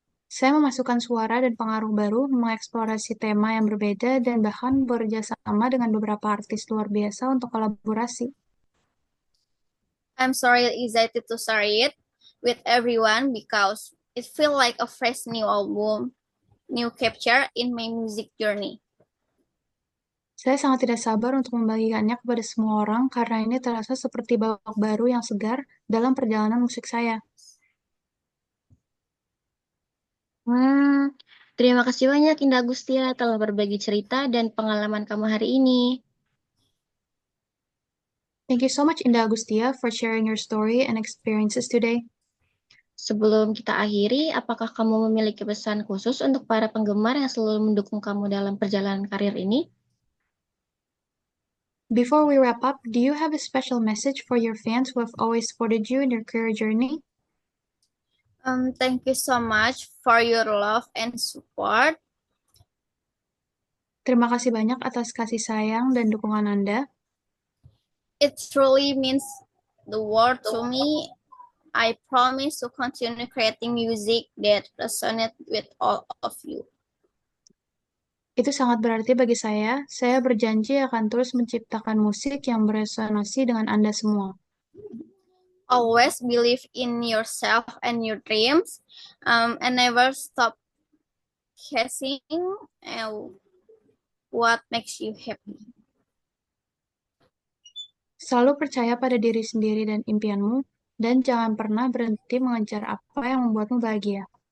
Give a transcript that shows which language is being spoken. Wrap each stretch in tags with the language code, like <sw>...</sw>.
<id>Saya memasukkan suara dan pengaruh baru, mengeksplorasi tema yang berbeda, dan bahkan bekerja sama dengan beberapa artis luar biasa untuk kolaborasi.</id> <en>I'm sorry excited to share it with everyone because it feels like a fresh new album, new chapter in my music journey.</en> <id>Saya sangat tidak sabar untuk membagikannya kepada semua orang karena ini terasa seperti babak baru yang segar dalam perjalanan musik saya. Terima kasih banyak Indah Agustia telah berbagi cerita dan pengalaman kamu hari ini.</id> <en>Thank you so much, Indah Agustia, for sharing your story and experiences today.</en> <id>Sebelum kita akhiri, apakah kamu memiliki pesan khusus untuk para penggemar yang selalu mendukung kamu dalam perjalanan karir ini?</id> <en>Before we wrap up, do you have a special message for your fans who have always supported you in your career journey? Thank you so much for your love and support.</en> <id>Terima kasih banyak atas kasih sayang dan dukungan Anda.</id> <en>It truly means the world to me. I promise to continue creating music that resonates with all of you.</en> <id>Itu sangat berarti bagi saya. Saya berjanji akan terus menciptakan musik yang beresonansi dengan Anda semua.</id> <en>Always believe in yourself and your dreams, and never stop chasing what makes you happy.</en> <id>Selalu percaya pada diri sendiri dan impianmu, dan jangan pernah berhenti mengejar apa yang membuatmu bahagia.</id>